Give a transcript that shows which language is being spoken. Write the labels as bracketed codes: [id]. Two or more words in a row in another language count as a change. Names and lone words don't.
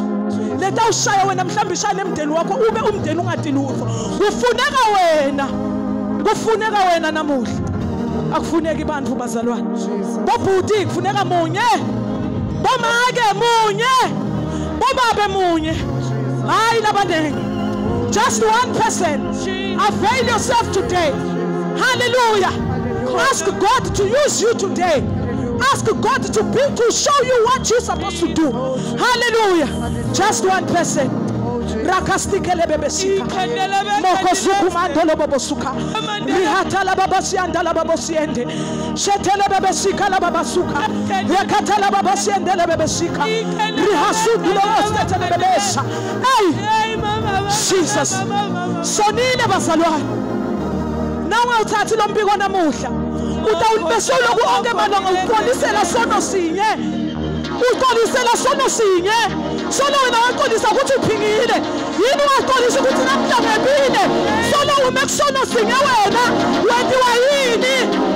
[ss] Leta ushaya wena mhlawumbe ishaya emndeni wakho ube umndeni ungathi lutho. Kufuneka wena namuhla. Akufuneki abantu bazalwane. Bobhuti kufuneka munye. Bomake munye. Bobabe munye. Hayi labanengi. [en] Just one person. Avail yourself today. Hallelujah. Ask God to use you today. Ask God to show you what you're supposed to do. Hallelujah. Just one person. rakastikele bebesika moko sukumandolo bobosuka rihata la babasianda la babosiende shetele bebesika la babasuka yakata la babasiende la bebesika rihasudulo ostetele bebesa [ss] hey Jesus sonile bazalwane nawe uthathi lo mbiko namuhla utawubesolo kuonke malanga uqolisela sono sinye uqolisela sono sinye solo wena waqolisa ukuthi uphingile yini waqolisa ukuthi namhlangepile solo uma kusono sinye wena wenziwa yini